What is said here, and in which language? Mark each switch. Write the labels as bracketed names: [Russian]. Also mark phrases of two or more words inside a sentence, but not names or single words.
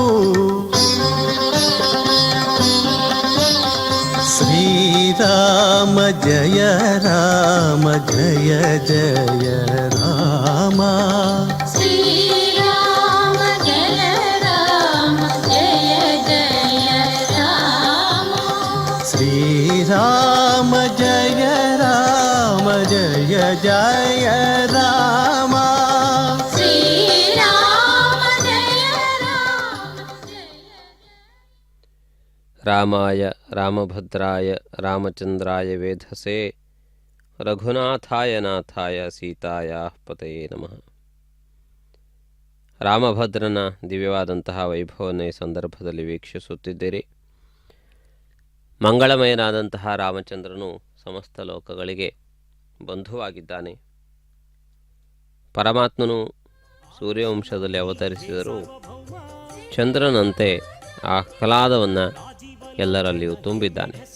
[Sanskrit] శ్రీరామ జయ రామ జయ జయ రామ శ్రీరామ జయ రామ జయ జయ రామ రామాయ రామభద్రాయ రామచంద్రాయ వేధసే రఘునాథాయ నాథాయ ಸೀತಾಯ ಪತಯೇ ನಮಃ. [Kannada] ರಾಮಭದ್ರನ ದಿವ್ಯವಾದಂತಹ ವೈಭವವನ್ನು ಈ ಸಂದರ್ಭದಲ್ಲಿ ವೀಕ್ಷಿಸುತ್ತಿದ್ದೀರಿ. ಮಂಗಳಮಯನಾದಂತಹ ರಾಮಚಂದ್ರನು ಸಮಸ್ತ ಲೋಕಗಳಿಗೆ ಬಂಧುವಾಗಿದ್ದಾನೆ. ಪರಮಾತ್ಮನು ಸೂರ್ಯವಂಶದಲ್ಲಿ ಅವತರಿಸಿದರೂ ಚಂದ್ರನಂತೆ ಆಹ್ಲಾದವನ್ನು ಎಲ್ಲರಲ್ಲಿಯೂ ತುಂಬಿದ್ದಾನೆ.